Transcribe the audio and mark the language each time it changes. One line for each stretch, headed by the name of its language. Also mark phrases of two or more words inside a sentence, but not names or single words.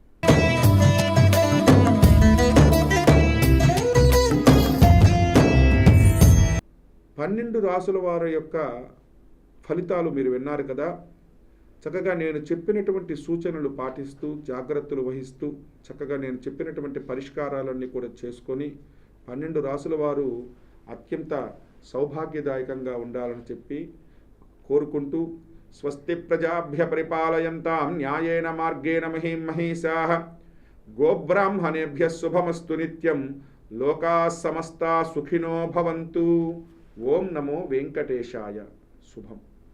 Telugu: పన్నెండు రాసుల వారి యొక్క ఫలితాలు మీరు విన్నారు కదా. చక్కగా నేను చెప్పినటువంటి సూచనలు పాటిస్తూ, జాగ్రత్తలు వహిస్తూ, చక్కగా నేను చెప్పినటువంటి పరిష్కారాలన్నీ కూడా చేసుకొని 12 రాసుల వారు అత్యంత సౌభాగ్యదాయకంగా ఉండాలని చెప్పి కోరుకుంటూ,
Sanskrit: స్వస్తి ప్రజాభ్య పరిపాలయంతాం న్యాయేన మార్గేణ మహీం మహీషాః గోబ్రాహ్మణేభ్యః శుభమస్తు నిత్యం లోకాః సమస్తాః సుఖినో భవంతు. ఓం నమో వెంకటేశాయ. శుభం.